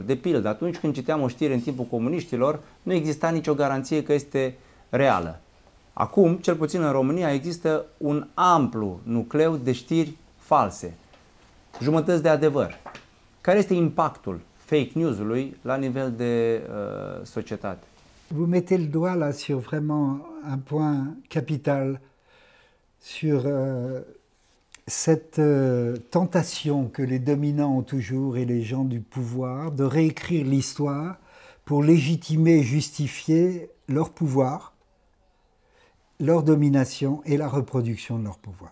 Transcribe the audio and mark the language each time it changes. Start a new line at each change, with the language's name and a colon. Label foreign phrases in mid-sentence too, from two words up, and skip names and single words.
Romanian: De pildă, atunci când citeam o știre în timpul comuniștilor, nu exista nicio garanție că este reală. Acum, cel puțin în România, există un amplu nucleu de știri false, jumătăți de adevăr. Care este impactul
English: fake news-ului
Romanian: la nivel de societate?
French: Vous mettez le doigt là sur vraiment un point capital, sur cette tentation que les dominants ont toujours et les gens du pouvoir de réécrire l'histoire pour légitimer et justifier leur pouvoir, leur domination et la reproduction de leur pouvoir.